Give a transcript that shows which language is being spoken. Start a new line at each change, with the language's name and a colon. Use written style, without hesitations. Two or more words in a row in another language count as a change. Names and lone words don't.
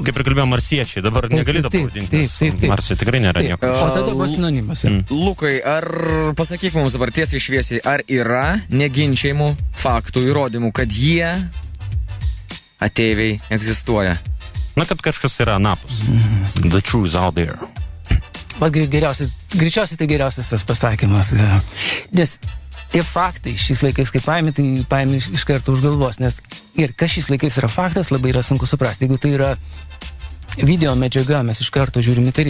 Lithuanian: Kaip ir kalbėjo marsiečiai, dabar negali to pavadinti, nes Marse tikrai nėra nieko. O tada buvo sinonimas. Lukai, ar pasakyk mums dabar tiesiai šviesiai, ar yra neginčiamų faktų įrodymų, kad jie ateiviai egzistuoja? Na, kad kažkas yra anapus.
English: The truth is out there.
Lithuanian: Greičiausiai tai geriausias tas pasakymas. Nes tie faktai šiais laikais, kaip paimi, tai paimi iš karto už galvos. Nes ir kas šiais laikais yra faktas, labai yra sunku suprasti. Jeigu tai yra video medžiaga, mes iš karto žiūrime tai.